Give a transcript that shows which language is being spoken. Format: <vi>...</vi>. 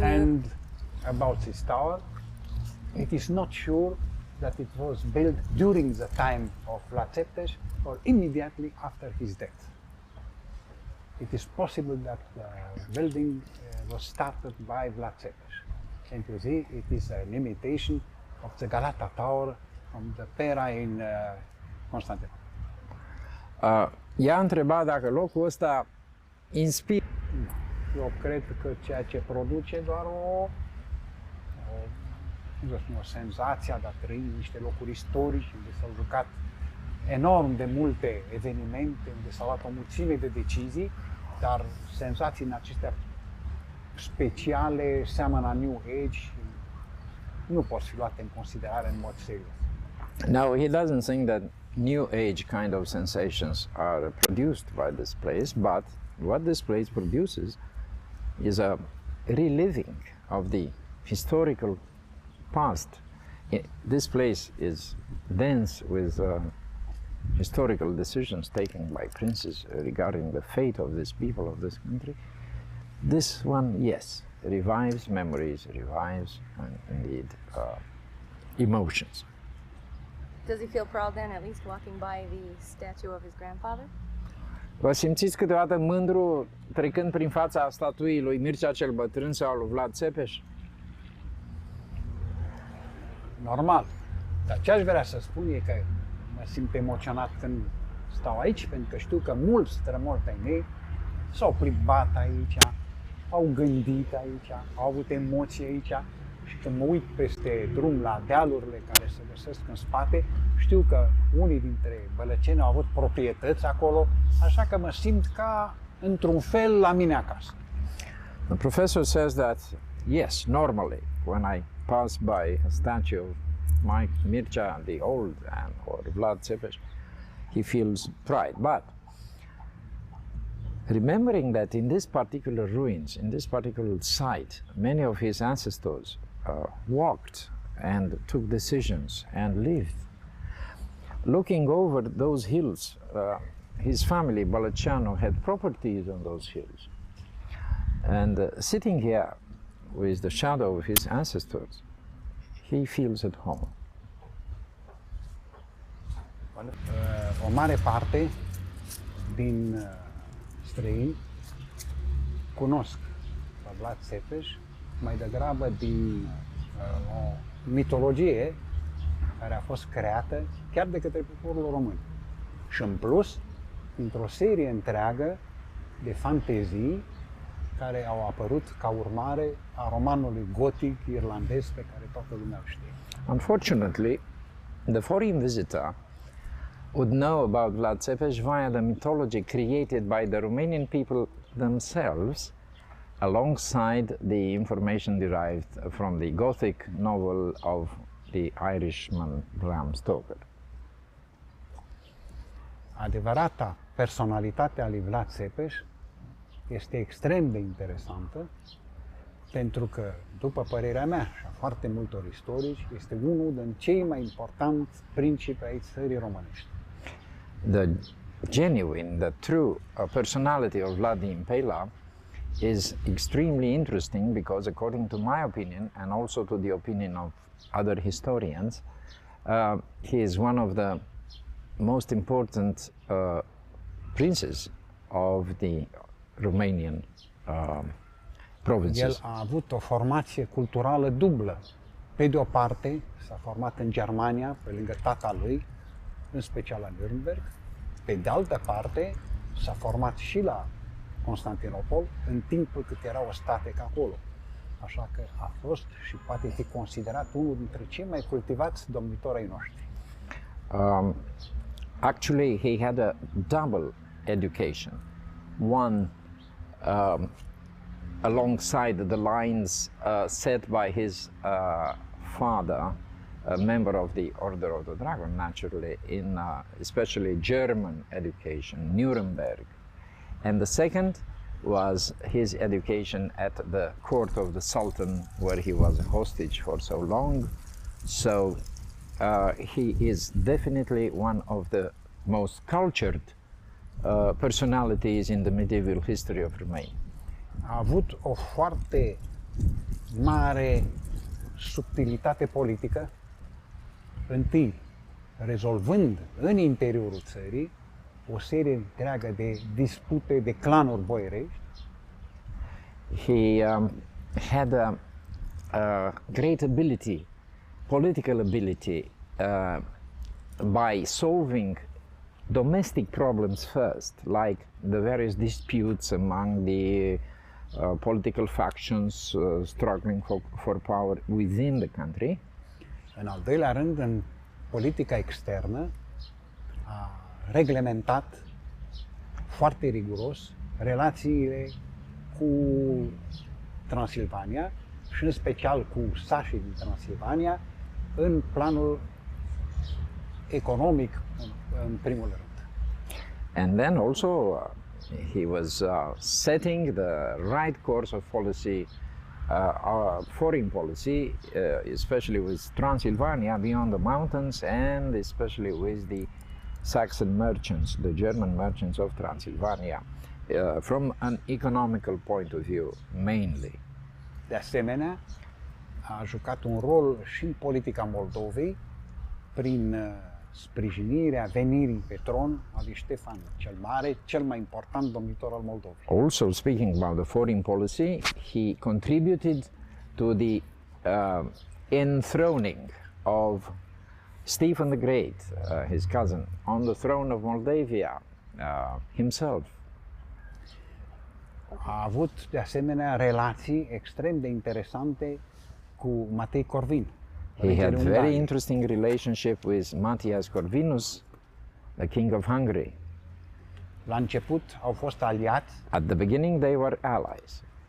<en>And about this tower, it is not sure that it was built during the time of Vlad Țepeș or immediately after his death. It is possible that the building was started by Vlad Țepeș. And you see, it is an imitation of the Galata Tower from the Pera in Constantinople.</en> <ro>Ea întreba dacă locul ăsta inspiră. Eu cred că ceea ce produce doar o senzație de a trăi în niște locuri istorici unde s-au jucat enorm de multe evenimente, unde s-au luat o mulțime de decizii, dar senzații acestea speciale seamănă a New Age și nu pot fi luate în considerare în mod serios.</ro> <en>No, he doesn't think that New Age kind of sensations are produced by this place, but what this place produces is a reliving of the historical past. This place is dense with historical decisions taken by princes regarding the fate of this people, of this country. This one, yes, revives memories, revives indeed emotions. Does he feel proud then, at least walking by the statue of his grandfather?</en> <ro>Vă simțiți câteodată mândru trecând prin fața statuii lui Mircea cel Bătrân sau lui Vlad Țepeș? Normal. Dar ce aș vrea să spun e că mă simt emoționat când stau aici, pentru că știu că mulți strămoși ai mei s-au plimbat aici, au gândit aici, au avut emoții aici și când mă uit peste drum la dealurile care se găsesc în spate, știu că unii dintre bălăceni au avut proprietăți acolo, așa că mă simt ca, într-un fel, la mine acasă.</ro> <en>The professor says that, yes, normally, when I pass by a statue of Mircea the Old or Vlad Țepeș, he feels pride. But remembering that in this particular ruins, in this particular site, many of his ancestors walked and took decisions and lived. Looking over those hills, his family, Bălăceanu, had properties on those hills. And sitting here with the shadow of his ancestors, he feels at home.</en> <ro>O mare parte din străini cunosc pe Vlad Țepeș mai degrabă din o mitologie care a fost creată chiar de către poporul român. Și în plus, într-o serie întreagă de fantezii care au apărut ca urmare a romanului gotic irlandez pe care toată lumea îl știe.</ro> <en>Unfortunately, the foreign visitor would know about Vlad Țepeș via the mythology created by the Romanian people themselves, alongside the information derived from the Gothic novel of the Irishman Bram Stoker.</en> <ro>Adevărata personalitate a lui Vlad Țepeș este extrem de interesantă, pentru că, după părerea mea și a foarte multor istorici, este unul din cei mai importanti principi ai țării românești.</ro> <en>The genuine, the true personality of Vlad the Impaler is extremely interesting because, according to my opinion and also to the opinion of other historians, he is one of the most important princes of the Romanian provinces.</en> <ro>El a avut o formație culturală dublă. Pe de o parte, s-a format în Germania, pe lângă tata lui, în special la Nürnberg. Pe de altă parte, s-a format și la Constantinopol, în timpul cât era o static acolo. Așa că a fost și poate fi considerat unul dintre cei mai cultivați domnitori ai noștri.</ro> <en>Actually, he had a double education. One alongside the lines set by his father, a member of the Order of the Dragon, naturally, in especially German education, Nuremberg. And the second was his education at the court of the Sultan, where he was a hostage for so long. So he is definitely one of the most cultured personalities in the medieval history of Romania.</en> <ro>A avut o foarte mare subtilitate politică, întâi rezolvând în interiorul țării o serie întreagă de dispute de clanuri boierești.</ro> <en>He had a great ability, political ability, by solving domestic problems first, like the various disputes among the political factions struggling for power within the country.</en> <ro>În al doilea rând, în politica externă, a reglementat foarte riguros relațiile cu Transilvania și în special cu sașii din Transilvania în planul economic în primul rând.</ro> <en>And then also he was setting the right course of policy, our foreign policy, especially with Transylvania beyond the mountains, and especially with the Saxon merchants, the German merchants of Transylvania, from an economical point of view, mainly.</en> <ro>De asemenea, a jucat un rol și în politica Moldovei prin sprijinirea venirii pe tron a lui Ștefan cel Mare, cel mai important domnitor al Moldovei.</ro> <en>Also, speaking about the foreign policy, he contributed to the enthroning of Stephen the Great, his cousin, on the throne of Moldavia himself.</en> <ro>A avut de asemenea relații extrem de interesante cu Matei Corvin.</ro> <en>He</en> <ro>regele</ro> <en>had</en> <ro>Ungariei.</ro> <en>very interesting relationship with Matthias Corvinus, the king of Hungary.</en> <ro>La început au fost aliați</ro> <en>At the beginning, they were allies.</en>